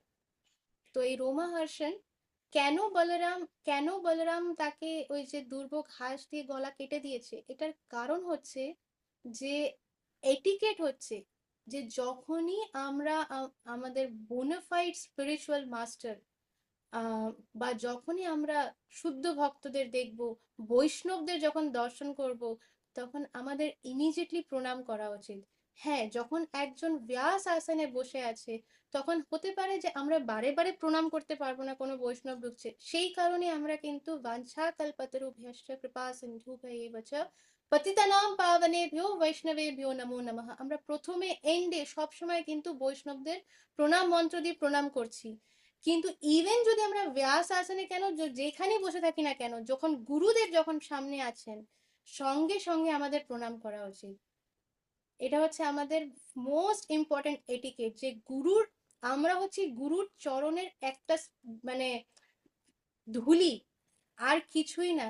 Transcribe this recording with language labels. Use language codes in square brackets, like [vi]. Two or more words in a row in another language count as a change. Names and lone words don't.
[bn] তো এই রোমহর্ষণ, কেন বলরাম তাকে ওই যে দুর্ভোগ ঘাস দিয়ে গলা কেটে দিয়েছে, এটার কারণ হচ্ছে যে এটিকেট হচ্ছে যে যখনই আমরা আমাদের [en] bonafide spiritual master, [bn] বা যখনই আমরা শুদ্ধ ভক্তদের দেখব, বৈষ্ণবদের যখন দর্শন করব, তখন আমাদের ইমিডিয়েটলি প্রণাম করা উচিত। হ্যাঁ, যখন একজন ব্যাস আসনে বসে আছে, তখন হতে পারে যে আমরা বারে বারে প্রণাম করতে পারবো না, কোনো বৈষ্ণব ঢুকছে, সেই কারণে আমরা কিন্তু [sa] বাঞ্ছা কল্পতরুভ্যশ্চ কৃপা সিন্ধুভ্যেব চ পতিতানাং পাবনেভ্যো বৈষ্ণবেভ্যো নমো নমঃ, [bn] আমরা প্রথমে এন্ডে সবসময় কিন্তু বৈষ্ণবদের প্রণাম মন্ত্র দিয়ে প্রণাম করছি। কিন্তু ইভেন যদি আমরা ব্যাস আসনে কেন যেখানে বসে থাকি না কেন, যখন গুরুদেব যখন সামনে আছেন, সঙ্গে সঙ্গে আমাদের প্রণাম করা উচিত। এটা হচ্ছে আমাদের [en] most important etiquette, [bn] যে গুরুর, আমরা হচ্ছে গুরুর চরণের একটা মানে ধুলি, আর কিছুই না।